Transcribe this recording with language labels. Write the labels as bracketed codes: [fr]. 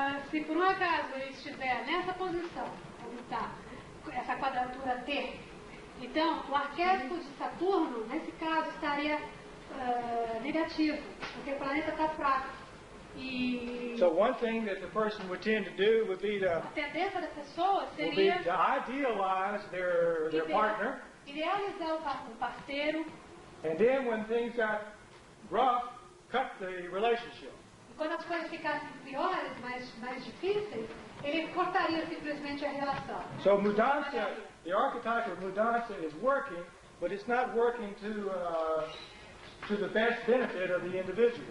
[pt] Se por um acaso ele estiver nessa posição, como está, essa quadratura T, então o arquétipo de Saturno, nesse caso, estaria negativo, porque o planeta está fraco. E [en] So one thing that the person would tend to do would be [pt] a tendência da pessoa [en] to [pt] seria [en] idealize their partner, [pt] idealizar o parceiro, [en] and then when things got rough, cut the relationship. [pt] e quando as coisas ficassem piores, mais difíceis, ele cortaria simplesmente a relação. [en] So mudança, the archetype of mudança is working, but it's not working to the best benefit of the individual.